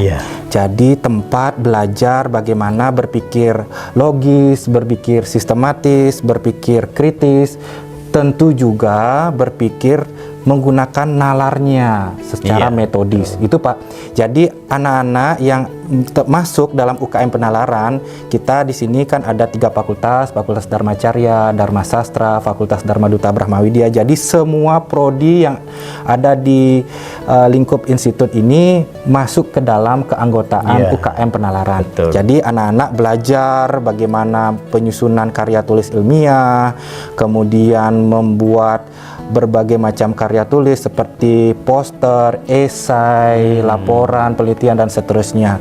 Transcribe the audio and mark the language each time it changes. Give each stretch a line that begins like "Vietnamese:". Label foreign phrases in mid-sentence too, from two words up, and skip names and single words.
Indonesian: Jadi tempat belajar bagaimana berpikir logis, berpikir sistematis, berpikir kritis, tentu juga berpikir menggunakan nalarnya secara metodis. Itu, Pak. Jadi anak-anak yang masuk dalam UKM Penalaran, kita di sini kan ada 3 fakultas, Fakultas Dharma Carya, Dharma Sastra, Fakultas Dharma Duta Brahma Widya. Jadi semua prodi yang ada di lingkup institut ini masuk ke dalam keanggotaan UKM Penalaran. Betul. Jadi anak-anak belajar bagaimana penyusunan karya tulis ilmiah, kemudian membuat berbagai macam karya tulis seperti poster, esai, laporan, penelitian, dan seterusnya.